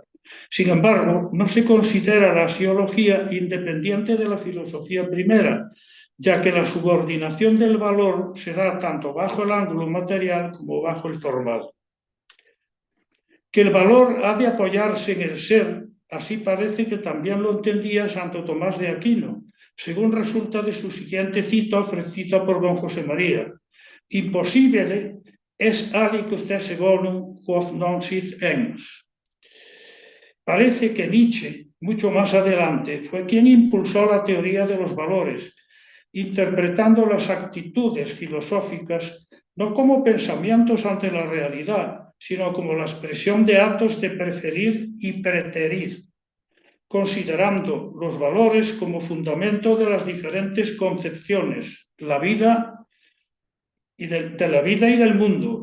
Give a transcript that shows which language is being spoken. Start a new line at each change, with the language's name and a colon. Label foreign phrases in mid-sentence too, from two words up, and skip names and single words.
Spanish: Sin embargo, no se considera la axiología independiente de la filosofía primera, ya que la subordinación del valor se da tanto bajo el ángulo material como bajo el formal. Que el valor ha de apoyarse en el ser, así parece que también lo entendía Santo Tomás de Aquino, según resulta de su siguiente cita ofrecida por don José María.
Latin: Impossibile est aliquid esse bonum quod non sit ens.
Spanish: Parece que Nietzsche, mucho más adelante, fue quien impulsó la teoría de los valores, interpretando las actitudes filosóficas no como pensamientos ante la realidad, sino como la expresión de actos de preferir y preterir, considerando los valores como fundamento de las diferentes concepciones, la vida y de la vida y del mundo.